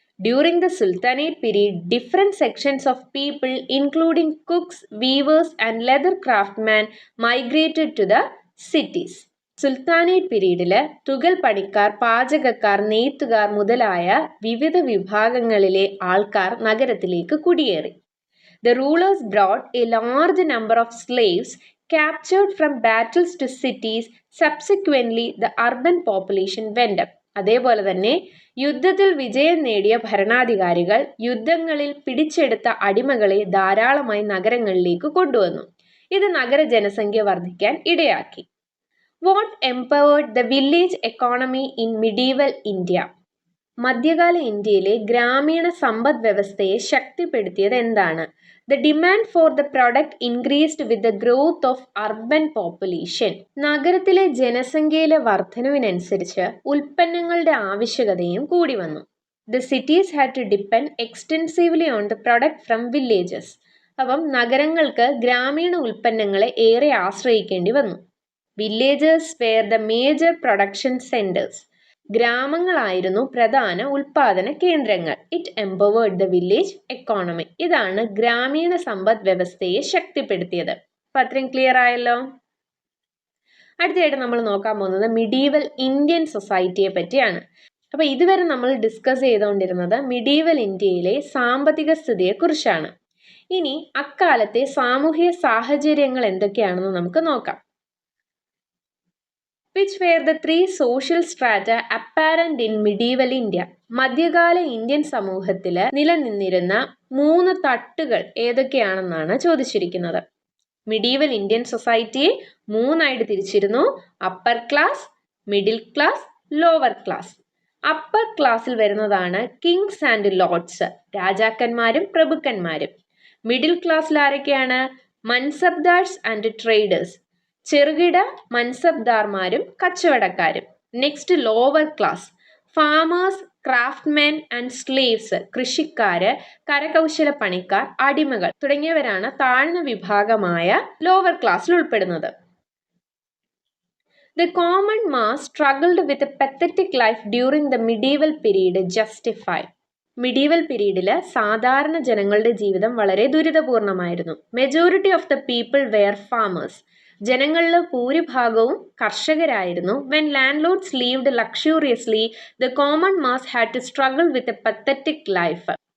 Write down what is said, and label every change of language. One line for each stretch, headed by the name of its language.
English: During the sultanate period, different sections of people including cooks, weavers and leather craftsman migrated to the cities.
Malayalam: Sultanate പീരീഡില് തുകൽ പണിക്കാർ, പാചകക്കാർ, നെയ്ത്തുകാർ മുതലായ വിവിധ വിഭാഗങ്ങളിലെ ആൾക്കാർ നഗരത്തിലേക്ക് കുടിയേറി.
English: The rulers brought a large number of slaves captured from battles to cities. Subsequently, the urban population went up.
Malayalam: അതേപോലെ തന്നെ യുദ്ധത്തിൽ വിജയം നേടിയ ഭരണാധികാരികൾ യുദ്ധങ്ങളിൽ പിടിച്ചെടുത്ത അടിമകളെ ധാരാളമായി നഗരങ്ങളിലേക്ക് കൊണ്ടുവന്നു. ഇത് നഗര ജനസംഖ്യ വർദ്ധിക്കാൻ ഇടയാക്കി.
English: What empowered the village economy in medieval India?
Malayalam: മധ്യകാല ഇന്ത്യയിലെ ഗ്രാമീണ സമ്പദ് വ്യവസ്ഥയെ ശക്തിപ്പെടുത്തിയത് എന്താണ്?
English: The demand for the product increased with the growth of urban population.
Malayalam: നഗരത്തിലെ ജനസംഖ്യയിലെ വർധനവിനനുസരിച്ച് ഉൽപ്പന്നങ്ങളുടെ ആവശ്യകതയും കൂടി വന്നു.
English: The cities had to depend extensively on the product from villages.
Malayalam: അപ്പം നഗരങ്ങൾക്ക് ഗ്രാമീണ ഉൽപ്പന്നങ്ങളെ ഏറെ ആശ്രയിക്കേണ്ടി വന്നു.
English: Villages were the major production centres.
Malayalam: ഗ്രാമങ്ങളായിരുന്നു പ്രധാന ഉൽപാദന കേന്ദ്രങ്ങൾ.
English: It empowered the village economy.
Malayalam: ഇതാണ് ഗ്രാമീണ സമ്പദ് വ്യവസ്ഥയെ ശക്തിപ്പെടുത്തിയത്. അപ്പൊ അത്രയും ക്ലിയർ ആയല്ലോ. അടുത്തതായിട്ട് നമ്മൾ നോക്കാൻ പോകുന്നത് മിഡീവൽ ഇന്ത്യൻ സൊസൈറ്റിയെ പറ്റിയാണ്. അപ്പൊ ഇതുവരെ നമ്മൾ ഡിസ്കസ് ചെയ്തുകൊണ്ടിരുന്നത് മിഡീവൽ ഇന്ത്യയിലെ സാമ്പത്തിക സ്ഥിതിയെ കുറിച്ചാണ്. ഇനി അക്കാലത്തെ സാമൂഹിക സാഹചര്യങ്ങൾ എന്തൊക്കെയാണെന്ന് നമുക്ക് നോക്കാം.
English: Which were the three social strata apparent in medieval India?
Malayalam: മധ്യകാല ഇന്ത്യൻ സമൂഹത്തിൽ നിലനിന്നിരുന്ന 3 തട്ടുകൾ ഏതൊക്കെയാണെന്നാണ് ചോദിച്ചിരിക്കുന്നത്. Medieval Indian സൊസൈറ്റിയെ 3ആയിട്ട് തിരിച്ചിരുന്നു.
English: Upper class, middle class, lower class.
Malayalam: Upper ക്ലാസ്സിൽ വരുന്നതാണ്
English: kings and lords,
Malayalam: രാജാക്കന്മാരും പ്രഭുക്കന്മാരും. മിഡിൽ ക്ലാസ്സിൽ ആരൊക്കെയാണ്?
English: mansabdars and traders,
Malayalam: ചെറുകിട മൻസബ്ദാർമാരും കച്ചവടക്കാരും. Next lower class,
English: farmers, craftsmen and slaves,
Malayalam: കൃഷിക്കാര്, കരകൗശല പണിക്കാർ, അടിമകൾ തുടങ്ങിയവരാണ് താഴ്ന്ന വിഭാഗമായ ലോവർ ക്ലാസ്സിൽ ഉൾപ്പെടുന്നത്.
English: The common mass struggled with a pathetic life during the medieval period. Justify.
Malayalam: Medieval പീരീഡിൽ സാധാരണ ജനങ്ങളുടെ ജീവിതം വളരെ ദുരിതപൂർണമായിരുന്നു.
English: Majority of the people were farmers.
Malayalam: ജനങ്ങളിൽ ഭൂരിഭാഗവും കർഷകരായിരുന്നു.
English: When landlords lived luxuriously, the common mass had to struggle with a pathetic life.